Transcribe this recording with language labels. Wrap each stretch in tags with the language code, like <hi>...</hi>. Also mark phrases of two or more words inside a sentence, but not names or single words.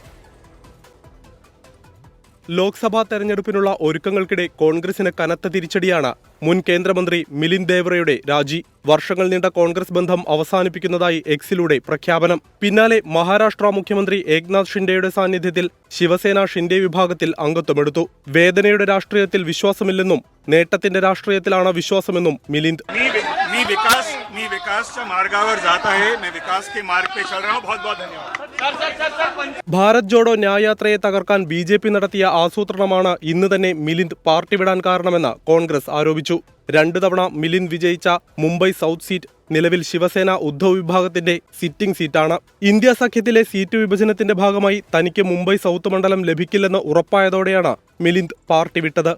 <ml>ലോക്സഭാ തെരഞ്ഞെടുപ്പിനുള്ള ഒരുക്കങ്ങൾക്കിടെ കോൺഗ്രസിന് കനത്ത തിരിച്ചടിയാണ് മുൻ കേന്ദ്രമന്ത്രി മിലിന്ദ് ദേവ്രയുടെ രാജി. വർഷങ്ങൾ നീണ്ട കോൺഗ്രസ് ബന്ധം അവസാനിപ്പിക്കുന്നതായി എക്സിലൂടെ പ്രഖ്യാപനം. പിന്നാലെ മഹാരാഷ്ട്ര മുഖ്യമന്ത്രി ഏക്നാഥ് ഷിൻഡെയുടെ സാന്നിധ്യത്തിൽ ശിവസേന ഷിൻഡെ വിഭാഗത്തിൽ അംഗത്വമെടുത്തു. വേദനയുടെ രാഷ്ട്രീയത്തിൽ വിശ്വാസമില്ലെന്നും നേട്ടത്തിന്റെ രാഷ്ട്രീയത്തിലാണ് വിശ്വാസമെന്നും മിലിന്ദ്.</ml> <mr>मी विकासच्या मार्गावर जात आहे,</mr> <hi>मैं विकास के मार्ग पे चल रहा हूं. बहुत बहुत धन्यवाद.</hi> <ml>ഭാരത് ജോഡോ ന്യായയാത്രയെ തകർക്കാൻ BJP നടത്തിയ ആസൂത്രണമാണ് ഇന്ന് തന്നെ മിലിന്ദ് പാർട്ടി വിടാൻ കാരണമെന്ന് കോൺഗ്രസ് ആരോപിച്ചു. 2 തവണ മിലിന്ദ് വിജയിച്ച മുംബൈ സൗത്ത് സീറ്റ് നിലവിൽ ശിവസേന ഉദ്ധവ് വിഭാഗത്തിന്റെ സിറ്റിംഗ് സീറ്റാണ്. ഇന്ത്യ സഖ്യത്തിലെ സീറ്റ് വിഭജനത്തിന്റെ ഭാഗമായി തനിക്ക് മുംബൈ സൗത്ത് മണ്ഡലം ലഭിക്കില്ലെന്ന് ഉറപ്പായതോടെയാണ് മിലിന്ദ് പാർട്ടി വിട്ടത്.</ml>